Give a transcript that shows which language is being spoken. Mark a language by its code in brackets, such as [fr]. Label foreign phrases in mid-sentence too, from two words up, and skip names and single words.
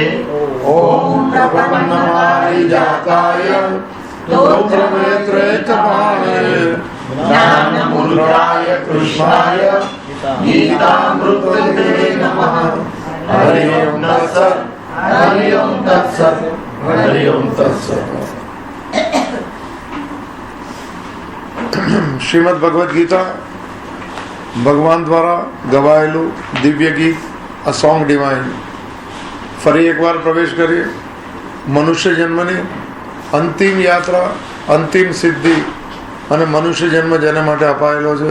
[sa] ओम प्रपन्नपारिजाताय स्तोत्रवेत्रैकपाणये ज्ञानमुद्राय कृष्णाय गीतामृतवे नमः। हरि ओम तत्सत् हरि ओम तत्सत् हरि ओम तत्सत्। [gu] श्रीमद् भगवद गीता ભગવાન દ્વારા ગવાયેલું દિવ્ય ગીત, [en] a song divine. [gu] ફરી એકવાર પ્રવેશ કરીએ મનુષ્ય જન્મની અંતિમ યાત્રા, અંતિમ સિદ્ધિ અને મનુષ્ય જન્મ જેના માટે અપાયેલો છે.